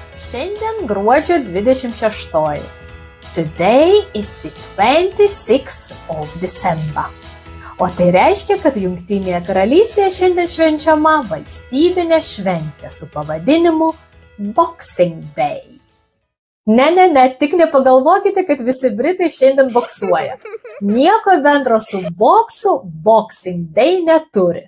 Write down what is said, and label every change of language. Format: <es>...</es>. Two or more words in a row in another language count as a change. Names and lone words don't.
<lt>Šiandien gruodžio 26.</lt> <en>Today is the 26th of December.</en> <lt>O tai reiškia, kad Jungtinėje karalystėje šiandien švenčiama valstybinė šventė su pavadinimu Boxing Day. Ne, tik nepagalvokite, kad visi Britai šiandien boksuoja. Nieko bendro su boksu Boxing Day neturi.</lt>